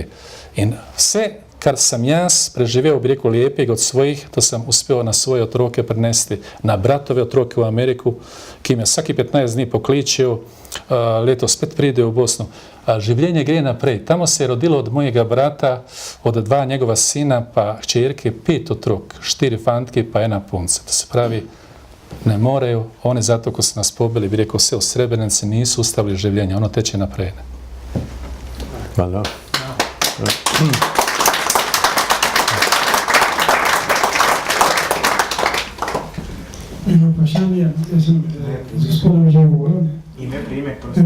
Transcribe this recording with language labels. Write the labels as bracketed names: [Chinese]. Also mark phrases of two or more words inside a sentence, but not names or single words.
[Slovenian] In sve kar sam jaz preživeo, bi rekel, lijepega od svojih, to sam uspeo na svoje otroke prenesti, na bratove otroke u Ameriku, ki me vsaki 15 dni pokličejo, letos spet pride u Bosnu. Življenje gre naprej. Tamo se je rodilo od mojega brata, od 2 njegova sina, pa hčerke, 5 otrok, 4 fantke pa 1 punca. To se pravi, ne morejo, oni zato ko su nas pobili, bi rekel, sve u Srebrenici nisu ustavili življenje, ono teče naprej. Hvala. Eno vprašanje, jaz sem z gospodom že govoril. Ime, priimek, prosim.